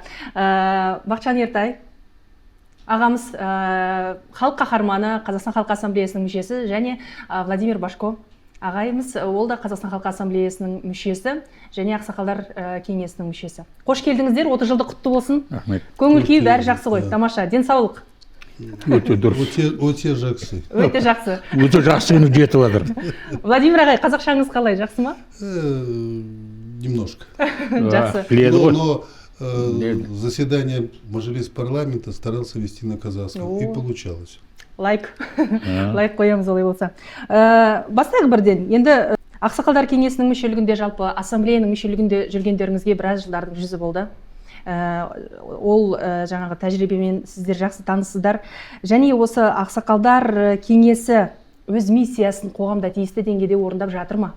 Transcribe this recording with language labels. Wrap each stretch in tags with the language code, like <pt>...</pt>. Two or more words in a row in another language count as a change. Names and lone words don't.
<kk>Бақытжан Ертай ағамыз халық қаһарманы, Қазақстан Халқы Ассамблеясының мүшесі, және Владимир Башко ағайымыз, ол да Қазақстан Халқы Ассамблеясының мүшесі және Ақсақалдар кеңесінің мүшесі. Қош келдіңіздер, 30 жылдық құтты болсын. Рахмет. Көңіл күй бәрі жақсы ғой, тамаша, денсаулық. Өте дұрыс. Өте жақсы. Өте жақсы. Өте жақсыны жетіп жатыр. Владимир ағай, қазақшаңыз қалай, жақсы ма?</kk> <ru>Немножко.</ru> <kk>Жақсы.</kk> <ru>Но заседание Мажилис парламента старался вести на казахском, и получалось.</ru> <kk>Лайк қоямыз олай болса. Бастайық бірден. Енді Ақсақалдар кеңесінің мүшелігінде, жалпы ассамблеяның мүшелігінде жүргендеріңізге біраз жылдардың жүзі болды. Ол жаңағы тәжірибемен сіздер жақсы таныссыздар. Және осы Ақсақалдар кеңесі өз миссиясын қоғамда тиісті деңгейде орындап жатыр ма?</kk>